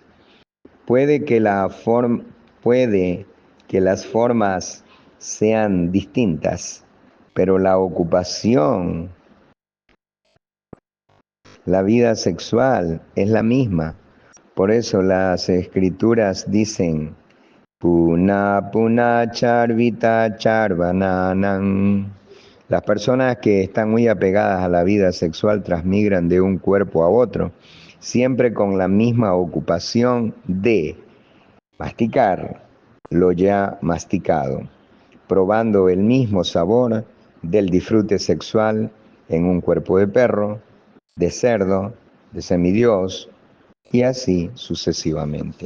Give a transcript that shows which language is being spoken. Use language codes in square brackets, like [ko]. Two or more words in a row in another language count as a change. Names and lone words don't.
[es] Puede que las formas sean distintas, pero la ocupación, la vida sexual es la misma. Por eso las escrituras dicen [sa] पुनः पुनः चर्वित चर्वणानाम्. [es] Las personas que están muy apegadas a la vida sexual transmigran de un cuerpo a otro, siempre con la misma ocupación de masticar lo ya masticado, probando el mismo sabor del disfrute sexual en un cuerpo de perro, de cerdo, de semidios y así sucesivamente.